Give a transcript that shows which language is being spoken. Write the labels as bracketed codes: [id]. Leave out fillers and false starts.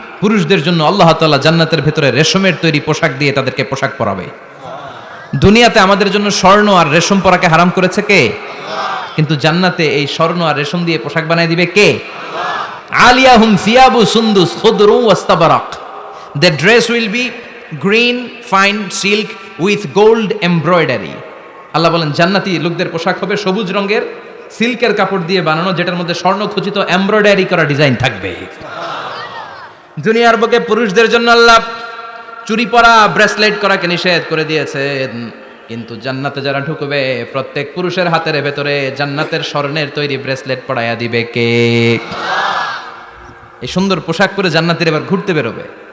[bn] পুরুষদের জন্য আল্লাহ তাআলা জান্নাতের ভেতরে রেশমের তৈরি পোশাক দিয়ে তাদেরকে পোশাক পরাবে। দুনিয়াতে আমাদের জন্য স্বর্ণ আর রেশম পরাকে হারাম করেছে কে? কিন্তু জান্নাতে এই স্বর্ণ আর রেশম দিয়ে পোশাক বানায় দিবে কে? [ar] আলিয়াহুম সিয়াবু সুন্দুস খুদরু ওয়াস্তাবারাক। [en] The dress will be green fine silk with gold embroidery. [bn] আল্লাহ বলেন জান্নাতি লোকদের পোশাক হবে সবুজ রঙের সিল্কের কাপড় দিয়ে বানানো, যেটার মধ্যে স্বর্ণ খচিত এমব্রয়ডারি করা ডিজাইন থাকবে। দুনিয়ার বুকে পুরুষদের জন্য আল্লাহ চুরি পরা, ব্রেসলেট করাকে নিষেধ করে দিয়েছেন, কিন্তু জান্নাতে যারা ঢুকবে প্রত্যেক পুরুষের হাতের ভেতরে জান্নাতের স্বর্ণের তৈরি ব্রেসলেট পরাইয়া দিবে কে? এই সুন্দর পোশাক পরে জান্নাতীরা এবার ঘুরতে বেরোবে।